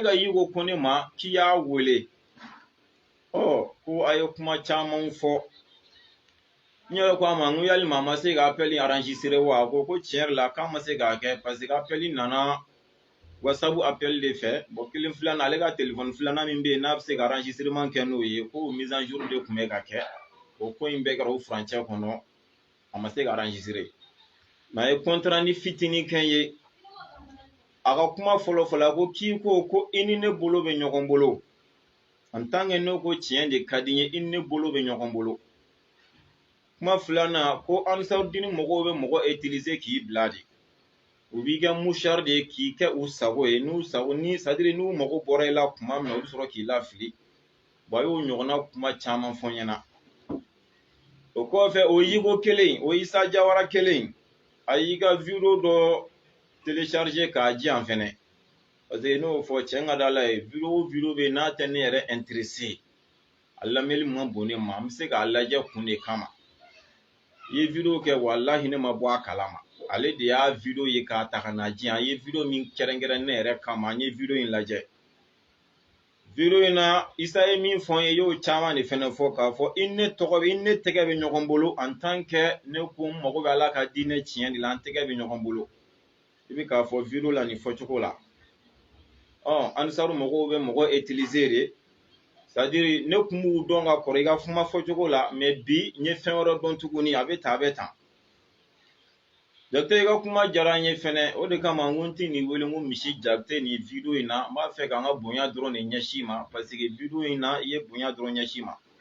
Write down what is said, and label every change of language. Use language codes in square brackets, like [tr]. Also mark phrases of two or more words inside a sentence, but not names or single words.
[bm] ka Yego ko ne ma k'i y'a wele ko a ye kuma caman fɔ n yɛrɛ ko a ma n ko yalima a ma se ka [fr] appel enregistrer [bm] wa a ko tiɲɛ yɛrɛ la k'a ma se k'a kɛ [fr] parce que appel [bm] nana WhatsApp appel de fɛ bon kelen filanan ale ka téléphone filanan min bɛ yen n'a bɛ se ka enregistrement kɛ n'o ye ko [fr] mise à jour [bm] de tun bɛ ka kɛ o ko in bɛɛ kɛra o furancɛ kɔnɔ a ma se ka enregistrer mais a ye contrat ni fitinin kɛ n ye a ka kuma fɔlɔfɔlɔ ko k'i ko i ni ne bolo bɛ ɲɔgɔn bolo [fr] en tant que [bm] ne ko tiɲɛ de ka di n ye i ni ne bolo bɛ ɲɔgɔn bolo kuma filanan ko Ansarudini mɔgɔw bɛ mɔgɔ utiliser k'i bila de u b'i kɛ mouchard de ye k'i kɛ u sago ye n'u sago ni [fr] c'est à dire [bm] n'u mago bɔra i la kuma min na u bɛ sɔrɔ k'i lafili bon a y'o ɲɔgɔnna kuma caman fɔ n ɲɛna o kɔfɛ o yiko kelen o Isa Jawara kelen a y'i ka vidéo dɔ télécharger k'a di yan fɛnɛ [fr] parce que [bm] n'o fɔ cɛ ka d'Ala ye vidéo bɛ n'a tɛ ne yɛrɛ intéressé a lamɛnli man bon ne ma an bɛ se k'a lajɛ kun de kama i ye vidéo kɛ walahi ne ma bɔ a kalama ale de y'a vidéo ye k'a ta ka na di yan a ye vidéo min kɛrɛnkɛrɛn ne yɛrɛ kama an ye vidéo in lajɛ vidéo in na Isa ye min fɔ n ye y'o caman de fɛnɛ fɔ k'a fɔ i ne tɛgɛ bɛ ɲɔgɔn bolo [fr] en tant que [bm] ne ko n mago bɛ Ala ka diinɛ tiɲɛ de la an tɛgɛ bɛ ɲɔgɔn bolo i bɛ k'a fɔ vidéo la nin fɔcogo la Ansaru mɔgɔw bɛ mɔgɔ utiliser de [fr] c'est à dire [bm] ne kun b'u dɔn ka kɔrɔ i ka kuma fɔcogo la mais bi n ye fɛn wɛrɛ dɔn tuguni a bɛ tan Jakite i ka kuma diyara n ye fɛnɛ o de kama n ko n tɛ nin wele n ko misi Jakite nin vidéo in na n b'a fɛ k'an ka bonya dɔrɔn de ɲɛsin ma [fr] parce que vidéo [bm] in na i ye bonya dɔrɔn ɲɛsin ma